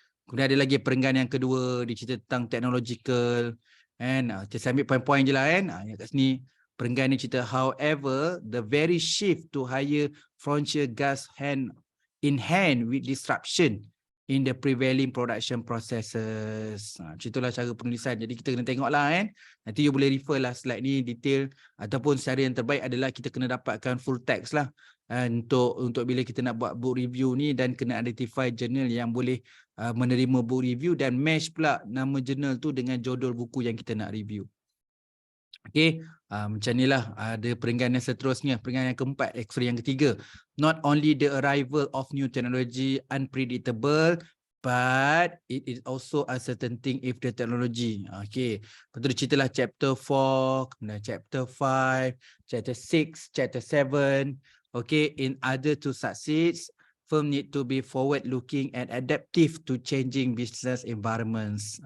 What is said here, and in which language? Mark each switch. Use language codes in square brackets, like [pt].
[ms] Kemudian ada lagi peringkat yang kedua, dia cerita tentang technological. Kita ambil poin-poin je lah kan. Yang kat sini peringkat ni cerita, [en] however, the very shift to higher frontier gas hand in hand with disruption in the prevailing production processes. [ms] Itulah cara penulisan. Jadi kita kena tengoklah kan. Nanti you boleh refer lah slide ni detail, ataupun cara yang terbaik adalah kita kena dapatkan full text lah untuk bila kita nak buat book review ni, dan kena identify jurnal yang boleh menerima book review dan match pula nama jurnal tu dengan judul buku yang kita nak review. Okey, macam inilah ada peringkat yang seterusnya, peringkat yang keempat, yang ketiga. [en] Not only the arrival of new technology unpredictable, but it is also uncertain if the technology. [ms] Okey, lepas tu dia ceritalah chapter 4, kemudian chapter 5, chapter 6, chapter 7. [en] Okey, in order to succeed, firm need to be forward looking and adaptive to changing business environments.